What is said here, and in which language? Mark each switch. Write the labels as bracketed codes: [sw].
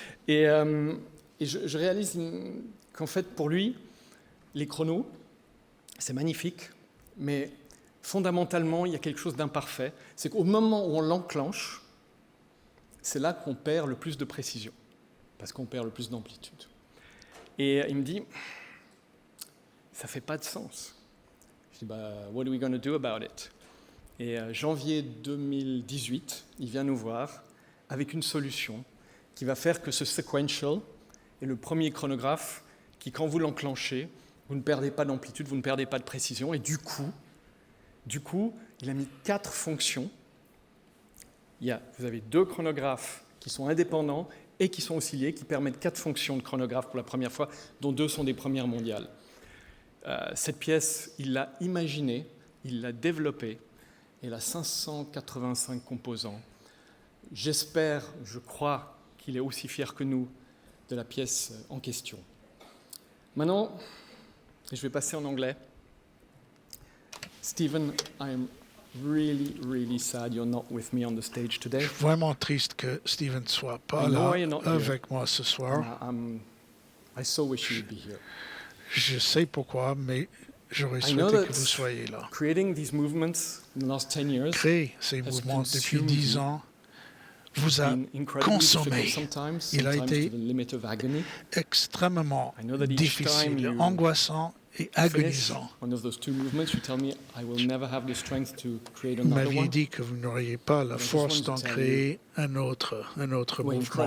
[fr] Et je réalise qu'en fait, pour lui, les chronos, c'est magnifique, mais fondamentalement, il y a quelque chose d'imparfait. C'est qu'au moment où on l'enclenche, c'est là qu'on perd le plus de précision, parce qu'on perd le plus d'amplitude. Et il me dit, ça ne fait pas de sens. Je dis, [en] what are we going to do about it? [fr] Et janvier 2018, il vient nous voir avec une solution qui va faire que ce sequential est le premier chronographe qui, quand vous l'enclenchez, vous ne perdez pas d'amplitude, vous ne perdez pas de précision. Et du coup, il a mis 4 fonctions. Vous avez 2 chronographes qui sont indépendants et qui sont oscillés, qui permettent 4 fonctions de chronographe pour la première fois, dont 2 sont des premières mondiales. Cette pièce, il l'a imaginée, il l'a développée, elle a 585 composants, j'espère, je crois qu'il est aussi fier que nous de la pièce en question. Maintenant, je vais passer en anglais. [en] Stephen, I am really, really sad you're not with me on the stage today. [fr] Je suis vraiment triste que Stephen ne soit pas là avec moi ce soir. [en] I so wish you would be here. [fr] Je sais pourquoi, mais j'aurais souhaité que vous soyez là. [en] Creating these movements in the last 10 years [fr] Créer ces mouvements depuis 10 ans vous a consommé. Il a été extrêmement difficile, angoissant et agonisant. Vous m'aviez dit que vous n'auriez pas la force d'en créer un autre mouvement.